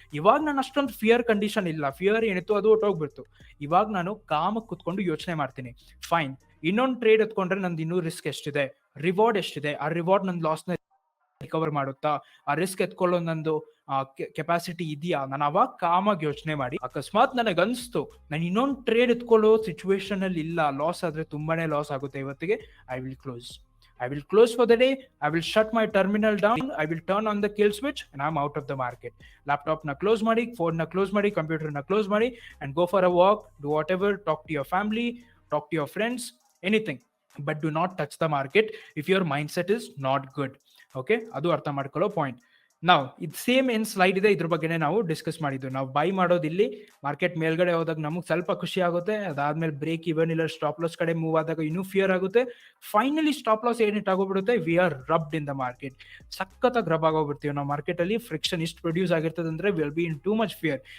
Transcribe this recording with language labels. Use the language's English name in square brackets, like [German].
[Kannada] ಇವಾಗ ನಾನು ಅಷ್ಟೊಂದು ಫಿಯರ್ ಕಂಡೀಷನ್ ಇಲ್ಲ, ಫಿಯರ್ ಏನಿತ್ತು ಅದು ಹೊಟ್ಟೋಗ್ಬಿಡ್ತು. ಇವಾಗ ನಾನು ಕಾಮಕ್ಕೆ ಕುತ್ಕೊಂಡು ಯೋಚನೆ ಮಾಡ್ತೀನಿ, ಫೈನ್ ಇನ್ನೊಂದು ಟ್ರೇಡ್ ಎತ್ಕೊಂಡ್ರೆ ನಂದು ಇನ್ನೂ ರಿಸ್ಕ್ ಎಷ್ಟಿದೆ, ರಿವಾರ್ಡ್ ಎಷ್ಟಿದೆ, ಆ ರಿವಾರ್ಡ್ ನನ್ನ ಲಾಸ್ ನ ರಿಕವರ್ ಮಾಡುತ್ತಾ, ಆ ರಿಸ್ಕ್ ಎತ್ಕೊಳ್ಳೋ ನಂದು ಕೆಪಾಸಿಟಿ ಇದೆಯಾ, ನಾನು ಅವಾಗ ಕಾಮಾಗಿ ಯೋಚನೆ ಮಾಡಿ. ಅಕಸ್ಮಾತ್ ನನಗೆ ಅನ್ಸ್ತು ನಾನು ಇನ್ನೊಂದು ಟ್ರೇಡ್ ಎತ್ಕೊಳ್ಳೋ ಸಿಚುವೇಶನ್ ಅಲ್ಲಿ ಇಲ್ಲ, ಲಾಸ್ ಆದ್ರೆ ತುಂಬಾನೇ ಲಾಸ್ ಆಗುತ್ತೆ ಇವತ್ತಿಗೆ, [English] I will close for the day, I will shut my terminal down, I will turn on the kill switch and I'm out of the market. Laptop na close ಮಾಡಿ, phone na close ಮಾಡಿ, computer na close ಮಾಡಿ, and go for a walk, do whatever, talk to your family, talk to your friends, anything, but do not touch the market if your mindset is not good. Okay, [Kannada] ಅದು ಅರ್ಥ ಮಾಡ್ಕೊಳ್ಳೋ point. ನಾವು ಇದು same ಏನ್ slide ಇದೆ ಇದ್ರ ಬಗ್ಗೆನೇ ನಾವು ಡಿಸ್ಕಸ್ ಮಾಡಿದ್ವಿ. ನಾವು ಬೈ ಮಾಡೋದು ಇಲ್ಲಿ ಮಾರ್ಕೆಟ್ ಮೇಲ್ಗಡೆ ಹೋದಾಗ ನಮಗೆ ಸ್ವಲ್ಪ ಖುಷಿ ಆಗುತ್ತೆ, ಅದಾದ್ಮೇಲೆ ಬ್ರೇಕ್ ಇವನ್ ಇಲ್ಲ ಸ್ಟಾಪ್ ಲಾಸ್ ಕಡೆ ಮೂವ್ ಆದಾಗ ಇನ್ನೂ ಫಿಯರ್ ಆಗುತ್ತೆ, finally stop loss ಏನಿಟ್ ಆಗೋಗ್ಬಿಡುತ್ತೆ, [English] We are rubbed in the market. [Kannada] ಸಖತ್ತಾಗಿ ರಬ್ ಆಗೋಗ್ಬಿಡ್ತೀವಿ ನಾವು ಮಾರ್ಕೆಟ್ ಅಲ್ಲಿ. ಫ್ರಿಕ್ಷನ್ ಇಷ್ಟು ಪ್ರೊಡ್ಯೂಸ್ ಆಗಿರ್ತದೆ ಅಂದ್ರೆ [English] Will be in too much fear.